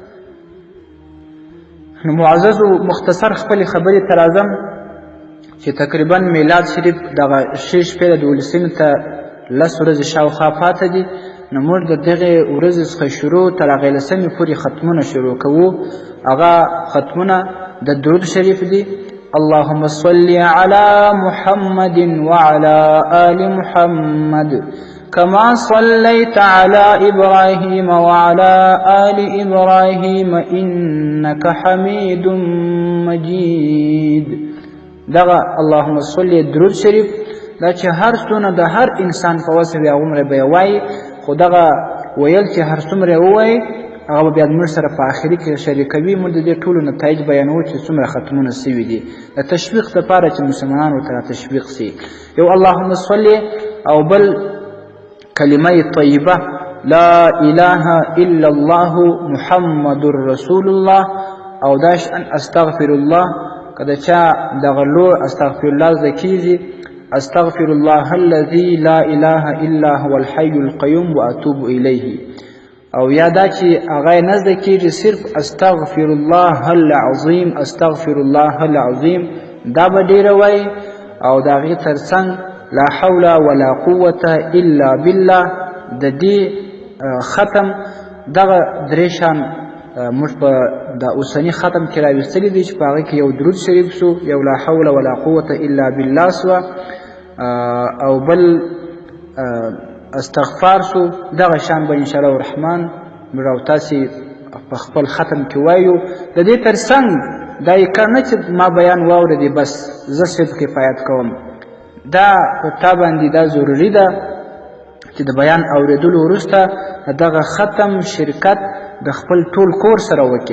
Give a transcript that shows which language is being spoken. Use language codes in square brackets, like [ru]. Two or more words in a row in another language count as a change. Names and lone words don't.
[ps] نو معززو، مختصر خپلې خبرې ته راځم چې تقریبا میلاد شریف دغه ښې شپې د 12 ته 10 ورځې شاوخوا پاته دي. نو موږ د دغې ورځې څخه شروع تر هغې 10مې پورې ختمونه شروع کوو. هغه ختمونه د درود شریف دي. [ar] اللهم صل على محمد وعلى آل محمد كما صليت على إبراهيم وعلى آل إبراهيم إنك حميد مجيد. [ps] دغه [ar] اللهم صل [ps] درود شریف دا چې هر څونه د هر انسان په وس وي هغومره به یې وایي، خو دغه ویل چې هر څومره یې ووایي هغه به بیا موږ سره په آخري کې شریکوي. موږ د دې ټولو نتایج بیانوو چې څومره ختمونه سوي دي د تشویق دپاره چې مسلمانان ورته تشویق سي. یو [ar] اللهم صل [ps] او بل کلمه طیبه [ar] لا اله الا الله محمد رسول الله [ps] او داش ان [ar] استغفر الله. [ps] که د چا دغه لوړ [ar] استغفر الله [ps] زده کېږي [ar] استغفر الله الذي لا اله الا هو الحي القيوم واتوب الیه. [ps] او یا دا چې هغه یې نه زده کېږي صرف [ar] استغفر الله العظیم استغفر الله العظیم، [ps] دا به ډېره وایي. او د هغې تر څنګ [ar] لا حول ولا قوة الا بالله. [ps] د دې ختم دغه درې شان موږ په د اوسني ختم کې راویستلي دي چې په هغې کې یو درود شریف سو، یو [ar] لا حول ولا قوة الا بالله [ps] سوه، او بل استغفار سو. دغه شان به [ar] انشاءالله الرحمن [ps] موږ او تاسې په خپل ختم کې وایو. د دې تر څنګ دا یې کار نه چې ما بیان واورېدې بس زه صرف کفایت کوم، دا په تا باندې دا ضروري ده چې د بیان اورېدلو وروسته دغه ختم شرکت د خپل ټول کور سره وکړې.